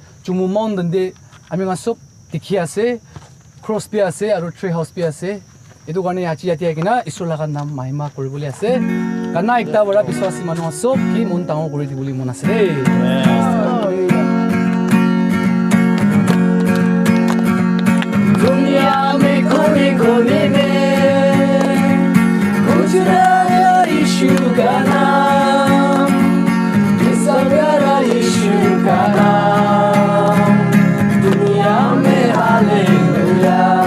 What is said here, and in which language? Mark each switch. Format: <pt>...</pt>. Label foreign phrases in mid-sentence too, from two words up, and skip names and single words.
<nag>Jumu mountain de ami nga sop dikhi ase cross bi ase aru</nag> <en>tree house</en> <nag>bi ase etu karne achi ati agina isur laga nam mahima koribole ase kana ekta bora biswasi manu sop ki mon tangor kori dibuli mon ase re</nag> <hi>दुनिया में कोने कोने में गुज रहा है यीशु का नाम किस्सा प्यारा यीशु का नाम दुनिया में हालेलुया</hi>